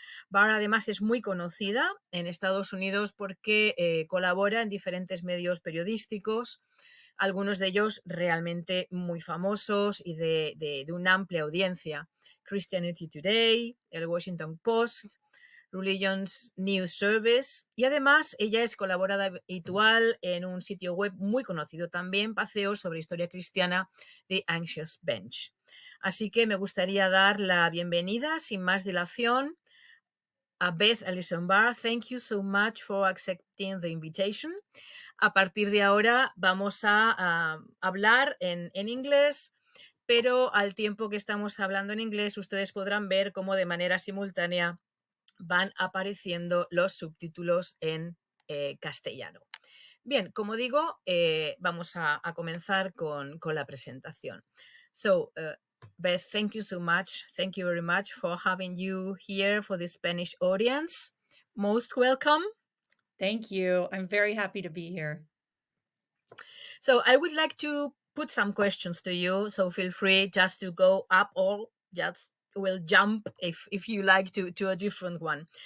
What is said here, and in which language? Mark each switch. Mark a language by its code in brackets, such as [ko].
[es] Barr además es muy conocida en Estados Unidos porque colabora en diferentes medios periodísticos, algunos de ellos realmente muy famosos y de una amplia audiencia: Christianity Today, el Washington Post, Religion's News Service, y además ella es colaboradora habitual en un sitio web muy conocido también, Paseos sobre Historia Cristiana, The Anxious Bench. Así que me gustaría dar la bienvenida, sin más dilación, a Beth Allison Barr. [en] Thank you so much for accepting the invitation. [es] A partir de ahora vamos a hablar en inglés, pero al tiempo que estamos hablando en inglés, ustedes podrán ver cómo de manera simultánea van apareciendo los subtítulos en castellano. Bien, como digo, vamos a comenzar con la presentación. [en] So, Beth, thank you so much. Thank you very much for having you here for the Spanish audience. Most welcome. Thank you. I'm very happy to be here. So I would like to put some questions to you. So feel free just to go up or just will jump if you like to a different one.